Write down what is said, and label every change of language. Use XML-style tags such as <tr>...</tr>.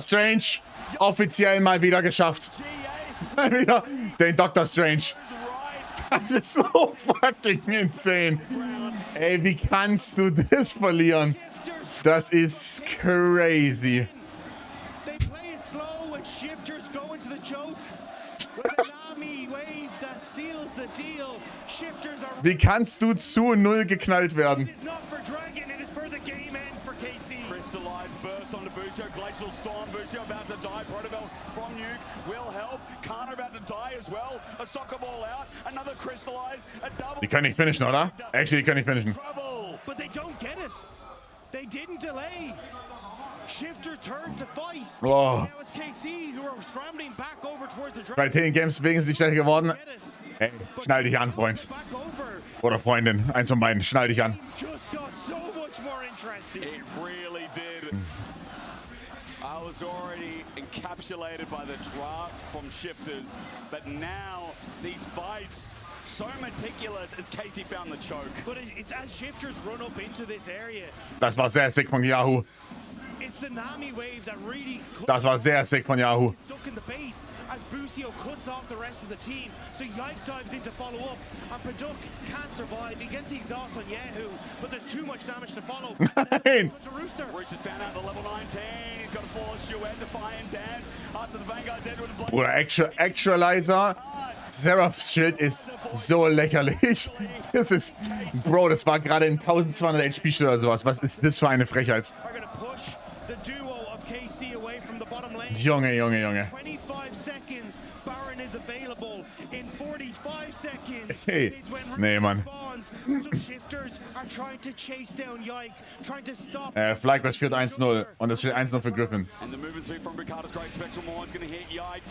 <de>Strange, offiziell mal wieder geschafft. Mal wieder den Dr. Strange. Das ist so fucking insane. Ey, wie kannst du das verlieren? Das ist crazy.</de> <en>They play it slow and Shifters go into the choke. With a Nami wave that seals the deal. Shifters are</en> <de>Wie kannst du zu 0 geknallt werden?</de> <en>It is not for Dragon, it is for the game end for KC. Crystallized burst onto Busio, Glacial Storm, Busio about to die, Protobell from Nuke will help, Kana about to die as well, a soccer ball out, another Crystallized, a double.</en> <de>Die können nicht finishen, oder? Actually, die können nicht finishen.</de> <en>But they don't get it. They didn't delay. Shifter turned to fight. Oh. Now it's KC who are scrambling back over towards the</en> <de>Bei</de> <en>Dragon.</en> <de>den Games wegen sich schlechter geworden. Hey, schnall dich an, Freund.</de> <en>Back over.</en> <de>Oder Freundin, eins von beiden, schnall dich an.</de> <en>Just got so much more interesting. It really did. I was already encapsulated by the draft from Shifters, but now these fights so meticulous as Casey found the choke. But it's as Shifters run up into this area.</en> <de>Das war sehr sick von Yahoo.</de> <en>It's the Nami wave that really</en> <de>Das war sehr sick von Yahoo.</de> <en>stuck in the base as Busio cuts off the rest of the team. So Yike dives in to follow up, and Paduk can't survive. He gets the exhaust on Yahoo, but there's too much damage to follow.</en> <de>Nein.</de> <en>Rooster. Rooster's found out the level 19. He's got a force duet, Defiant Dance. After the Vanguard's dead with a blood.</en> <de>Bruder, Actualizer. Seraphs Schild ist so lächerlich. Das ist. Bro, das war gerade in 1200 HP oder sowas. Was ist das für eine Frechheit?</de> <en>Are gonna push the duo of KC away from the bottom lane.</en> <de>Junge, Junge, Junge.</de> <en>25 seconds. Baron is available in 45 seconds. Hey. It's when</en> <de>Nee,</de> <en>Rooster</en> <de>Mann.</de> <en>spawns. So Shifters are trying to chase down Yike, trying to stop.</en> <de>Flyquest führt 1-0 und es steht 1-0 für Griffin.</de> <en>And the movement speed from Ricardo's great spectral Morn's gonna hit Yike.</en>